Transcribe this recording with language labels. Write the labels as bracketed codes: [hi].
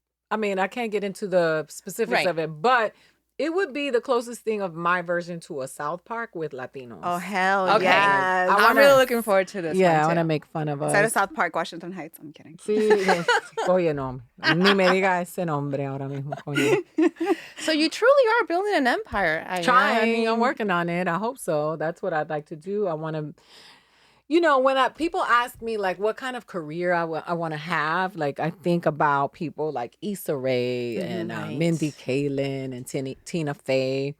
[en] I can't get into the specifics of it, but it would be the closest thing of my version to a South Park with Latinos. Oh, hell yes. I'm really looking forward to this. Yeah, I want to make fun of us. Is that a South Park, Washington Heights? I'm kidding. [es] Sí. Oye, no. Ni me diga ese nombre ahora mismo. [en] So you truly are building an empire. I'm working on it. I hope so. That's what I'd like to do. I want to... when people ask me like what kind of career I want to have, like I think about people like Issa Rae and Mindy Kaling and Tina Fey.